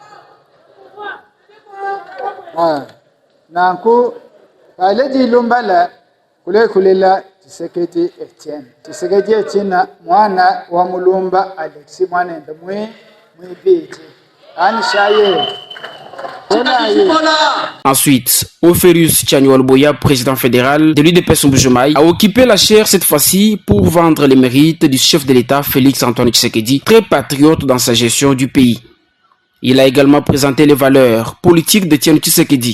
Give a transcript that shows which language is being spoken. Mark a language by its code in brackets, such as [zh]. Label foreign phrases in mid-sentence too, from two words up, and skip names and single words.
[lua] nanku paleji lumbala kulela Tshisekedi Etienne mwana wa mulumba Alexi mwana enda mwibiti ani shaye. [fr] Ensuite, Ophérius Tchaniolboya, président fédéral de l'UDPS Mbujimayi, a occupé la chaire cette fois-ci pour vendre les mérites du chef de l'État Félix Antoine Tshisekedi, très patriote dans sa gestion du pays. Il a également présenté les valeurs politiques de Etienne Tshisekedi.